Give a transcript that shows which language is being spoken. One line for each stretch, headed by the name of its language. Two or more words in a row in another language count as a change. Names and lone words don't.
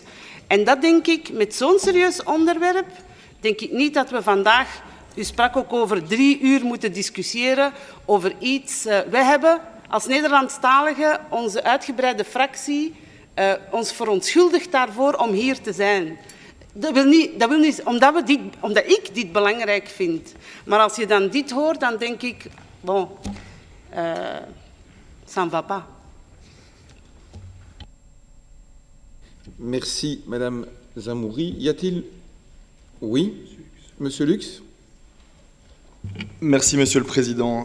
Dutch: En dat denk ik, met zo'n serieus onderwerp, denk ik niet dat we vandaag, u sprak ook over 3 uur moeten discussiëren over iets. Wij hebben als Nederlandstaligen, onze uitgebreide fractie, ons verontschuldigd daarvoor om hier te zijn. Dat wil niet omdat ik dit belangrijk vind. Maar als je dan dit hoort, dan denk ik,
French: bon, ça ne va pas. Merci, Madame Zamouri. Y a-t-il... Oui, Monsieur Lux? Merci, Monsieur le Président.